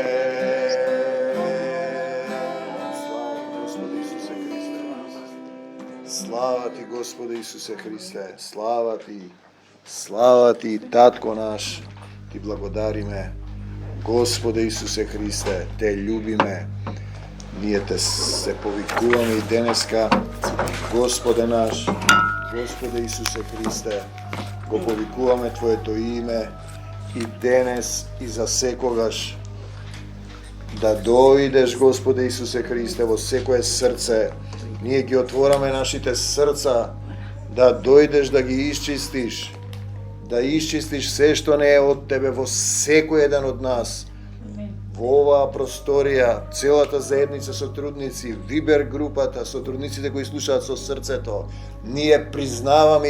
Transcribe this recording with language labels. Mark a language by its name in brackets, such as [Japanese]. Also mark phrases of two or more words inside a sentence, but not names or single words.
[Macedonian] Слава ти, Господе Исусе Христе, слава ти, Татко наш, ти благодариме, Господе Исусе Христе, те љубиме, ние те повикуваме и денеска, Господе наш, Господе Исусе Христе, го повикуваме Твоето име и денес и за секогаш, да дојдеш, Господе Исусе Христе, во секое срце, ние ги отвораме нашите срца, да дојдеш да ги исчистиш, да исчистиш се што не е од Тебе во секој еден од нас. Во оваа просторија, целата заедница сотрудници, Вибер групата, сотрудниците кои слушаат со срцето, ние признаваме и